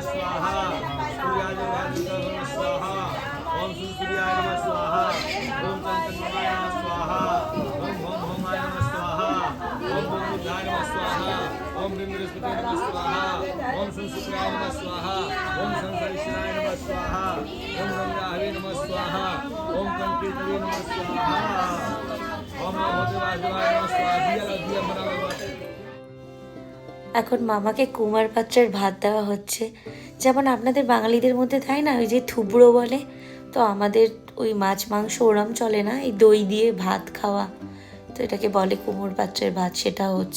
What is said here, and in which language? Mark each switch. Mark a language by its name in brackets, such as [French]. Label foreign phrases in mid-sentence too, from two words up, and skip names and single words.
[Sanskrit] स्वाहा सूर्यादिनवराहिदेवताभ्यो नमः स्वाहा ओम सूर्याय नमः स्वाहा ओम चंद्रमाय नमः स्वाहा ओम भौम भौमाय नमः स्वाहा ओम बुद्धाय नमः स्वाहा ओम बृहस्पति नमः स्वाहा ओम शुक्राय नमः स्वाहा ओम संकर्षणाय नमः स्वाहा ओम रंगाहवे नमः स्वाहा ओम कंकीर्तवे नमः स्वाहा ओम नमोदेवाय नमः स्वाहा। [Bangla] এখন মামাকে কুমার পাত্রের ভাত দেওয়া হচ্ছে, যেমন আপনাদের বাঙালিদের মধ্যে তাই না, ওই যে থুবড়ো বলে, তো আমাদের ওই মাছ মাংস ওরম চলে না, এই দই দিয়ে ভাত খাওয়া, তো এটাকে বলে কুমোর পাত্রের ভাত, সেটা হচ্ছে।